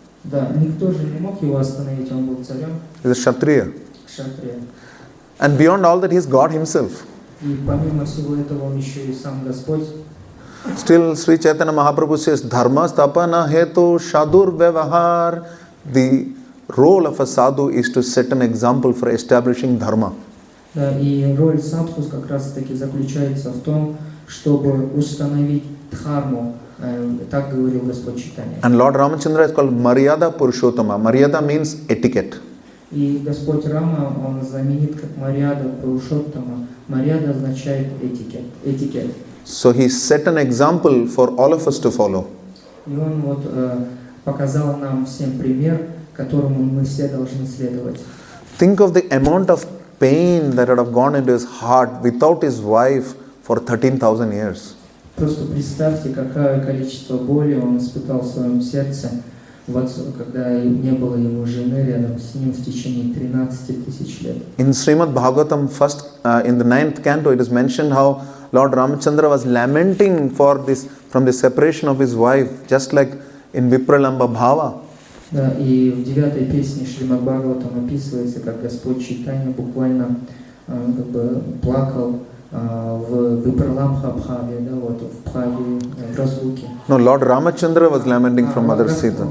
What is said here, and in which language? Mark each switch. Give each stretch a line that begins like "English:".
Russian: Да, никто же не мог его остановить, он был царем,
English: He's a Kshatriya.
Russian: кшатрия.
English: And beyond all that, he's God himself.
Russian: И помимо всего этого он еще и сам Господь.
English: Still, Sri Chaitanya Mahaprabhu says,
Sanskrit: Dharma stapana hetu shadur vyavahar.
English: The role of a sadhu is to set an example for establishing dharma.
Russian: Да, и роль садхус как раз таки заключается в том, чтобы установить дхарму. Так говорил Господь Чайтанья.
English: And Lord Ramachandra is called Maryada Purushottama. Maryada means etiquette.
Russian: И Господь Рама, он знаменит как Марьяда Пурушоттама. Марьяда означает этикет.
English: So he set an example for all of us to follow.
Russian: И он вот показал нам всем пример, которому мы все должны следовать.
English: Think of the amount of pain that would have gone into his heart without his wife for 13,000 years.
Russian: Просто представьте, какое количество боли он испытал в своем сердце, когда не было его жены рядом с ним в течение 13 тысяч лет.
English: In Srimad Bhagavatam, first in the 9th canto, it is mentioned how Lord Ramachandra was lamenting for this from the separation of his wife, just like in Vipralamba Bhava.
Russian: Да, и в 9-й песне Шримад Бхагаватам описывается, как Господь Чайтанья буквально как бы плакал в Випраламха Бхаве, да, вот в Бхаве, в разлуке.
English: No, Lord Ramachandra was lamenting from Mother Sita.